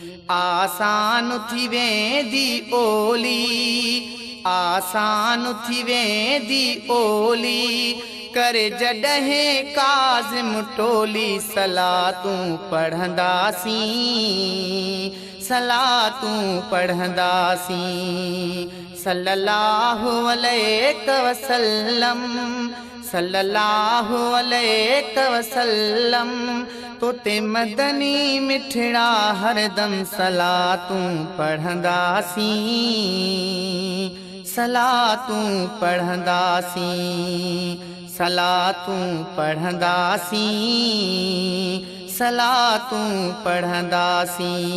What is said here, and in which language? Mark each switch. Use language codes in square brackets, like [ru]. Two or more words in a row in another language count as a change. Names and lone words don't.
[sd] आसान थी वेंदी ओली, आसान थी वेंदी ओली, करे जॾहिं काज़िम टोली, सलातूं पढ़ंदासीं, सलातूं पढ़ंदासीं। [ar] صلى الله عليه وسلم، صلى الله عليه وسلم. [sd] तोते मदनी मिठड़ा हरदम सलातूं पढ़ंदासीं, सलातूं पढ़ंदासीं, सलातूं पढ़ंदासीं, सलातूं पढ़ंदासीं।